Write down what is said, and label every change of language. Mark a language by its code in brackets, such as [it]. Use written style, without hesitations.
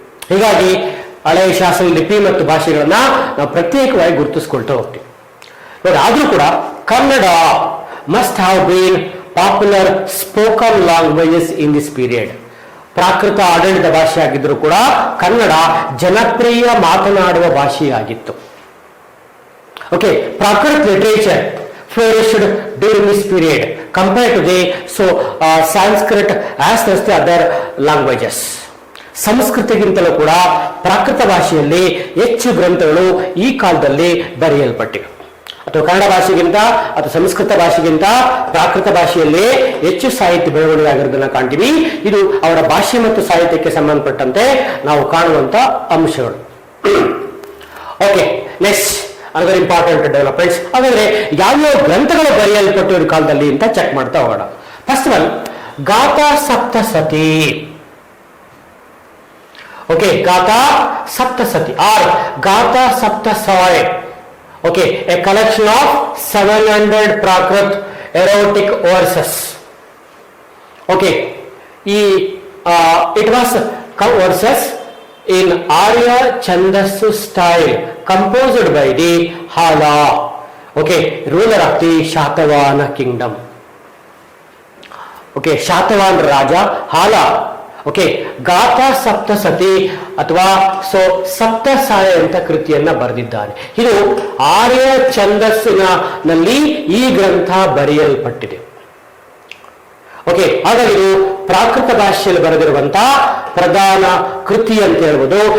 [kn] ಹೀಗಾಗಿ ಹಳೆಯ ಶಾಸನ ಲಿಪಿ ಮತ್ತು ಭಾಷೆಗಳನ್ನ ನಾವು ಪ್ರತ್ಯೇಕವಾಗಿ ಗುರುತಿಸ್ಕೊಳ್ತಾ ಹೋಗ್ತೀವಿ. ನೋಡಿ, ಆದ್ರೂ ಕೂಡ [en] Kannada must have been popular spoken languages in this period. [kn] ಪ್ರಾಕೃತ ಆಡಳಿತ ಭಾಷೆ ಆಗಿದ್ರು ಕೂಡ ಕನ್ನಡ ಜನಪ್ರಿಯ ಮಾತನಾಡುವ ಭಾಷೆಯಾಗಿತ್ತು. [en] Okay, Prakrit literature flourished during this period compared to the Sanskrit as well as the other languages. [kn] ಸಂಸ್ಕೃತಿಗಿಂತಲೂ ಕೂಡ ಪ್ರಾಕೃತ ಭಾಷೆಯಲ್ಲಿ ಹೆಚ್ಚು ಗ್ರಂಥಗಳು ಈ ಕಾಲದಲ್ಲಿ ಬರೆಯಲ್ಪಟ್ಟಿವೆ. ಅಥವಾ ಕನ್ನಡ ಭಾಷೆಗಿಂತ ಅಥವಾ ಸಂಸ್ಕೃತ ಭಾಷೆಗಿಂತ ಪ್ರಾಕೃತ ಭಾಷೆಯಲ್ಲಿ ಹೆಚ್ಚು ಸಾಹಿತ್ಯ ಬೆಳವಣಿಗೆ ಆಗಿರೋದನ್ನ ಕಾಣ್ತೀವಿ. ಇದು ಅವರ ಭಾಷೆ ಮತ್ತು ಸಾಹಿತ್ಯಕ್ಕೆ ಸಂಬಂಧಪಟ್ಟಂತೆ ನಾವು ಕಾಣುವಂತ ಅಂಶಗಳು. ಓಕೆ, [en] Next ಅದರ important developments. [kn] ಹಾಗಾದ್ರೆ ಯಾವ್ಯಾವ ಗ್ರಂಥಗಳು ಬರೆಯಲ್ಪಟ್ಟಿರೋ ಕಾಲದಲ್ಲಿ ಅಂತ ಚೆಕ್ ಮಾಡ್ತಾ ಹೋಗೋಣ. [en] First one, Gatha Saptasati. Okay, Gatha Saptasati or Gatha Saptasai. Okay, a collection of 700 Prakrit erotic verses. Okay, ಈ it was verses in Arya Chandasu style composed by the Hala, okay, ruler of the Shatavana kingdom. Okay, Shatavan Raja Hala. [kn] Okay, ಗಾಥಾ ಸಪ್ತಸತಿ ಅಥವಾ ಸಪ್ತಸಾಯ ಅಂತ ಕೃತಿಯನ್ನ ಬರೆದಿದ್ದಾನೆ. ಇದು ಆರ್ಯ ಛಂದಸ್ಸಿನಲ್ಲಿ ಈ ಗ್ರಂಥ ಬರೆಯಲ್ಪಟ್ಟಿದೆ. Okay, ಹಾಗಾಗಿ ಇದು ಪ್ರಾಕೃತ ಭಾಷೆಯಲ್ಲಿ ಬರೆದಿರುವಂತಹ ಪ್ರಧಾನ ಕೃತಿ ಅಂತ ಹೇಳ್ಬೋದು.